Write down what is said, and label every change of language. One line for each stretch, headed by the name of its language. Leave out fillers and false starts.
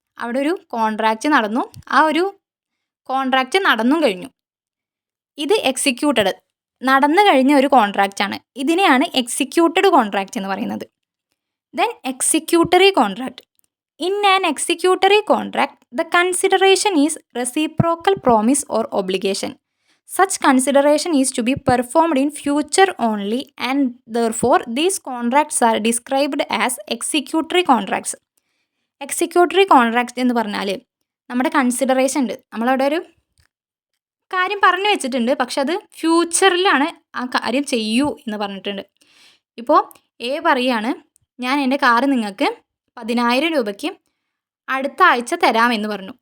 Malayalam: അവിടെ ഒരു കോൺട്രാക്റ്റ് നടന്നു, ആ ഒരു കോൺട്രാക്റ്റ് നടന്നും കഴിഞ്ഞു. ഇത് എക്സിക്യൂട്ടഡ്. നടന്നു കഴിഞ്ഞ ഒരു കോൺട്രാക്റ്റാണ്. ഇതിനെയാണ് എക്സിക്യൂട്ടഡ് കോൺട്രാക്റ്റ് എന്ന് പറയുന്നത്.
English: Then executory contract. In an executory contract the consideration is reciprocal promise or obligation. Such consideration is to be performed in future only and therefore these contracts are described as executory contracts.
Malayalam: Executory contract എന്ന് പറഞ്ഞാൽ നമ്മുടെ consideration ഉണ്ട്. നമ്മളവിടെ ഒരു കാര്യം പറഞ്ഞു വെച്ചിട്ടുണ്ട്, പക്ഷെ അത് ഫ്യൂച്ചറിലാണ് ആ കാര്യം ചെയ്യൂ എന്ന് പറഞ്ഞിട്ടുണ്ട്. ഇപ്പോൾ എ പറയാണ്, ഞാൻ എൻ്റെ കാറ് നിങ്ങൾക്ക് 10,000 രൂപയ്ക്ക് അടുത്ത ആഴ്ച തരാമെന്ന് പറഞ്ഞു.